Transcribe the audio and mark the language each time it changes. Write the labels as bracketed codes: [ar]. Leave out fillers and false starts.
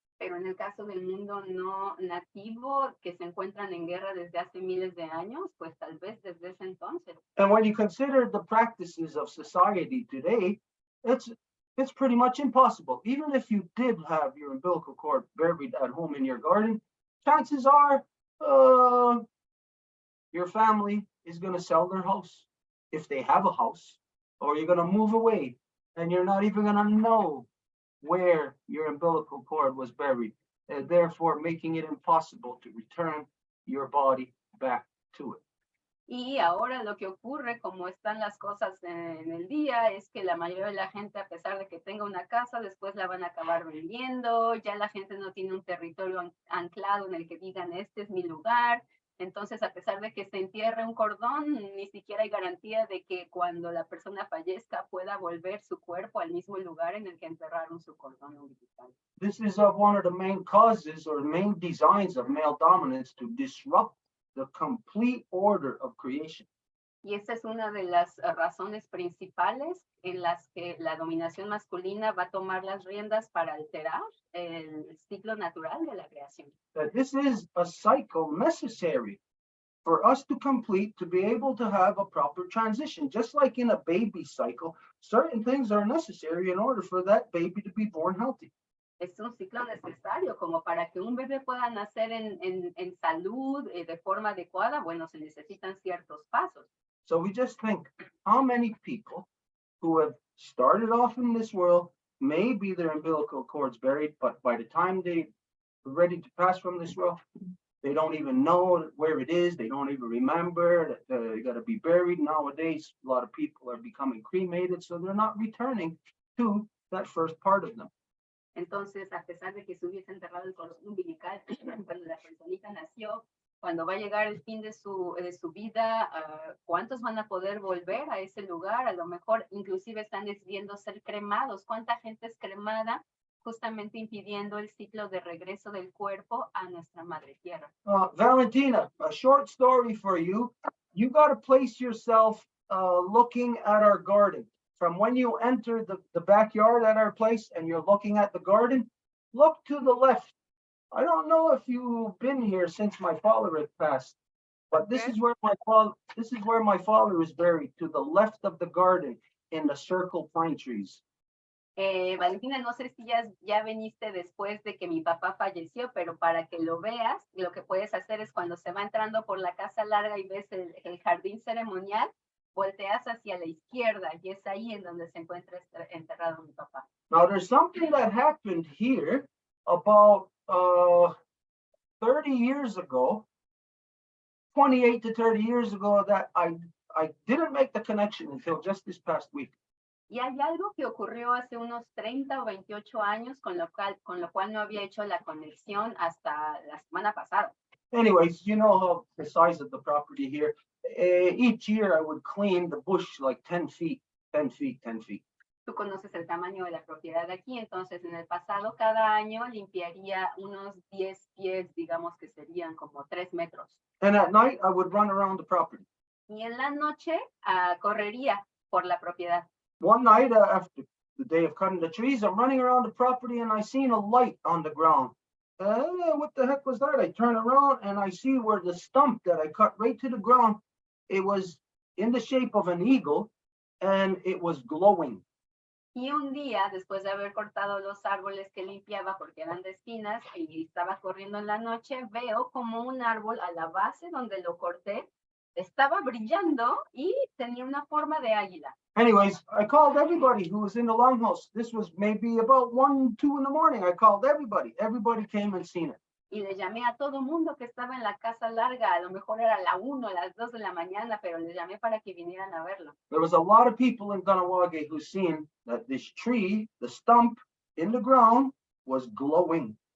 [es] Pero en el caso del mundo no nativo, que se encuentran en guerra desde hace miles de años, pues tal vez desde ese entonces. [en] And when you consider the practices of society today, it's pretty much impossible. Even if you did have your umbilical cord buried at home in your garden, chances are your family is going to sell their house, if they have a house, or you're going to move away and you're not even going to know where your umbilical cord was buried, therefore making it impossible to return your body back to it. [es] Y ahora lo que ocurre, como están las cosas en el día, es que la mayoría de la gente, a pesar de que tenga una casa, después la van a acabar vendiendo, ya la gente no tiene un territorio anclado en el que digan, este es mi lugar. Entonces, a pesar de que se entierre un cordón, ni siquiera hay garantía de que cuando la persona fallezca pueda volver su cuerpo al mismo lugar en el que enterraron su cordón umbilical. [en] This is one of the main causes or main designs of male dominance to disrupt the complete order of creation. [es] Y esa es una de las razones principales en las que la dominación masculina va a tomar las riendas para alterar el ciclo natural de la creación. [en] That this is a cycle necessary for us to complete to be able to have a proper transition. Just like in a baby cycle, certain things are necessary in order for that baby to be born healthy. [es] Es un ciclo necesario como para que un bebé pueda nacer en salud de forma adecuada. Bueno, se necesitan ciertos pasos. [en] So we just think, how many people who have started off in this world, maybe their umbilical cord's buried, but by the time they're ready to pass from this world, they don't even know where it is. They don't even remember that they got to be buried. Nowadays, a lot of people are becoming cremated, so they're not returning to that first part of them. [es] Entonces, a pesar de que se hubiese enterrado el cordón umbilical cuando la personita nació, cuando va a llegar el fin de su vida, ¿cuántos van a poder volver a ese lugar? A lo mejor inclusive están decidiendo ser cremados. ¿Cuánta gente es cremada? Justamente impidiendo el ciclo de regreso del cuerpo a nuestra madre tierra. [en] Valentina, a short story for you. You got to place yourself looking at our garden. From when you enter the backyard at our place and you're looking at the garden, look to the left. I don't know if you've been here since my father had passed, but this is where my father is buried, to the left of the garden in the circle pine trees. [es] Valentina, no sé si ya veniste después de que mi papá falleció, pero para que lo veas, lo que puedes hacer es cuando se va entrando por la casa larga y ves el jardín ceremonial, volteas hacia la izquierda y es ahí en donde se encuentra enterrado mi papá. [en] Now there's something that happened here about 30 years ago, 28 to 30 years ago, that I didn't make the connection until just this past week. [es] Y hay algo que ocurrió hace unos 30 o 28 años con lo cual no había hecho la conexión hasta la semana pasada. [en] Anyways, you know how the size of the property here. Each year I would clean the bush like 10 feet, 10 feet, 10 feet. [es] Tú conoces el tamaño de la propiedad aquí, entonces en el pasado cada año limpiaría unos 10 pies, digamos que serían como 3 metros. [en] And at night I would run around the property. [es] Y en la noche correría por la propiedad. [en] One night after the day of cutting the trees, I'm running around the property and I seen a light on the ground. What the heck was that? I turn around and I see where the stump that I cut right to the ground, it was in the shape of an eagle and it was glowing. [es] Y un día, después de haber cortado los árboles que limpiaba porque eran de espinas y estaba corriendo en la noche, veo como un árbol a la base donde lo corté estaba brillando y tenía una forma de águila. [en] Anyways, I called everybody who was in the longhouse. This was maybe about 1, 2 in the morning. I called everybody. Everybody came and seen it. [es] Y le llamé a todo mundo que estaba en la casa larga, a lo mejor era la 1, las 2 de la mañana, pero les llamé para que vinieran a verlo. [en] There was a lot of people in Ganawage who seen that this tree, the stump in the ground, was glowing